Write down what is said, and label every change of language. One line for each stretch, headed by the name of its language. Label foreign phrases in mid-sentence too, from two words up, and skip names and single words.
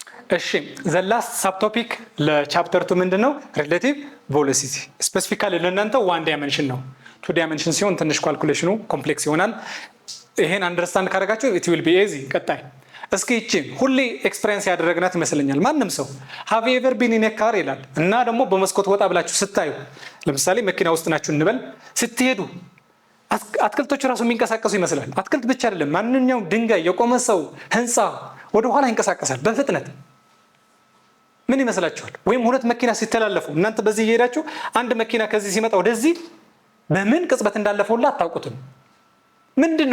Amharic: እሺ
English: the last subtopic
Amharic: ለቻፕተር 2 ምንድነው
English: relative velocity
Amharic: ስፔሲፊካሊ ለእናንተ 1 dimension ነው 2 dimension ሲሆን ትንሽ ካልኩሌሽኑ ኮምፕሌክስ ይሆናል ይሄን አንደርስታንድ ካደረጋችሁ
English: it will be easy
Amharic: ቀጣይ እስኪ እቺ ሁሌ ኤክስፒሪየንስ ያደረግናት ይመስለኛል ማንንም ሰው
English: have you ever been in a car
Amharic: ይላል እና ደግሞ በመስኮት ወጣ ብላችሁ ስታዩ ለምሳሌ መኪና ውስጥ ናችሁ እንበል ስትሄዱ አትክልቶች ራሱ የሚንቀሳቀሱ ይመስላል አትክልት ብቻ አይደለም ማንኛውም ድንጋይ የቆመ ሰው ህንጻ ወደ ኋላ ይንቀሳቀሳል በፍጥነት ምን ይመስላችኋል ወይም ሁለት መኪና ሲተላለፉ እናንተ በዚህ እየሄዳችሁ አንድ መኪና ከዚህ ሲመጣ ወደዚህ በምን ቅጽበት እንዳለፈውላ አታውቁትም ምንድነው